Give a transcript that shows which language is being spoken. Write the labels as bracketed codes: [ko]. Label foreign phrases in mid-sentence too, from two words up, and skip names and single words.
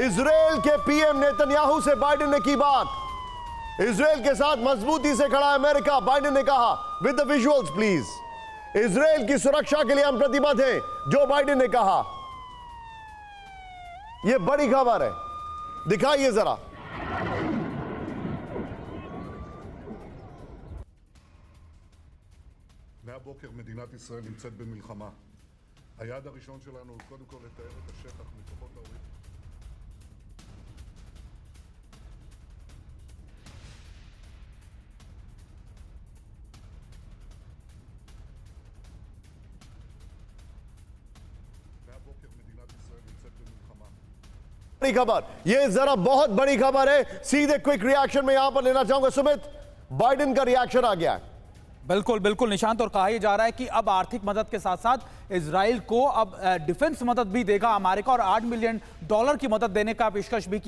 [hi] इजराइल के पीएम नेतन्याहू से बाइडेन ने की बात। इजराइल के साथ मजबूती से खड़ा अमेरिका, बाइडेन ने कहा। [en] with the visuals please. [hi] इजराइल की सुरक्षा के लिए हम प्रतिबद्ध हैं, जो बाइडेन ने कहा। यह बड़ी खबर है, दिखाइए जरा। [he] מהבוקר מדינת ישראל נמצאת במלחמה. היעד הראשון שלנו הוא קודם כל לתאר את השטח מכוחות האויב. מהבוקר מדינת ישראל נמצאת במלחמה. [hi] बड़ी खबर, यह जरा बहुत बड़ी खबर है। सीधे [en] quick reaction [hi] में यहां पर लेना चाहूंगा। सुमित, बाइडेन का रिएक्शन आ गया है। बिल्कुल बिल्कुल निशांत, और कहा यह जा रहा है कि अब आर्थिक मदद के साथ साथ इजराइल को अब डिफेंस मदद भी देगा अमेरिका, और $8 मिलियन की मदद देने का पेशकश भी किया।